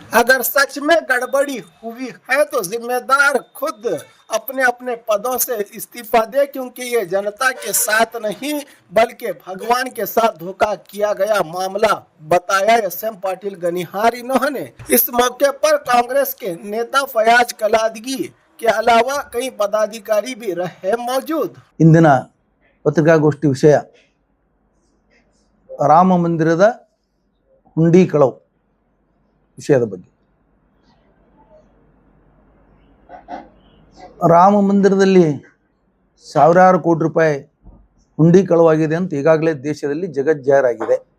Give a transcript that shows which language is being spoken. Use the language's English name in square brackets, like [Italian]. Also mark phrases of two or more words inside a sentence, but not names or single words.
[Hindi] अगर सच में गड़बड़ी हुई है तो जिम्मेदार खुद अपने अपने पदों से इस्तीफा दे, क्योंकि ये जनता के साथ नहीं बल्कि भगवान के साथ धोखा किया गया मामला बताया एसएम पाटिल गनिहार। इन्होंने इस मौके पर कांग्रेस के नेता फयाज कलादगी के अलावा कई पदाधिकारी भी रहे मौजूद। [Kannada] इंदिನ ಪತ್ರಿಕಾಗೋಷ್ಠಿ ವಿಷಯ ರಾಮ ಮಂದಿರದ ಹುಂಡಿ ಕಳವು ವಿಷಯದ ಬಗ್ಗೆ. ರಾಮ ಮಂದಿರದಲ್ಲಿ ಸಾವಿರಾರು ಕೋಟಿ ರೂಪಾಯಿ ಹುಂಡಿ ಕಳವಾಗಿದೆ ಅಂತ ಈಗಾಗಲೇ ದೇಶದಲ್ಲಿ ಜಗಜ್ಜಾಹೀರಾಗಿದೆ.